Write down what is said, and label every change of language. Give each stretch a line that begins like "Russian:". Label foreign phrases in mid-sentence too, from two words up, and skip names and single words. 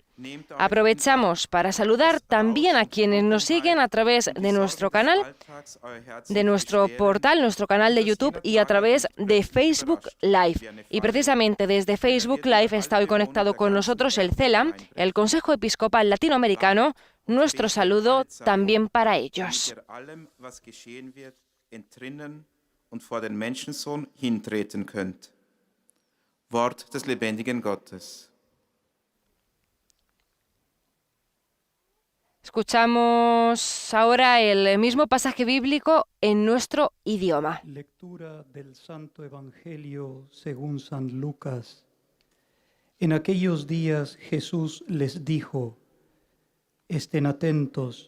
Spanish: Aprovechamos para saludar también a quienes nos siguen a través de nuestro canal, de nuestro portal, nuestro canal de YouTube y a través de Facebook Live. Y precisamente desde Facebook Live está hoy conectado con nosotros el CELAM, el Consejo Episcopal Latinoamericano. Nuestro saludo también para ellos.
German: Und vor den Menschensohn hintreten könnt. Wort des lebendigen Gottes.
Spanish: Escuchamos ahora el mismo pasaje bíblico en nuestro idioma. Lectura del Santo Evangelio según San Lucas. En aquellos días Jesús les dijo: estén atentos.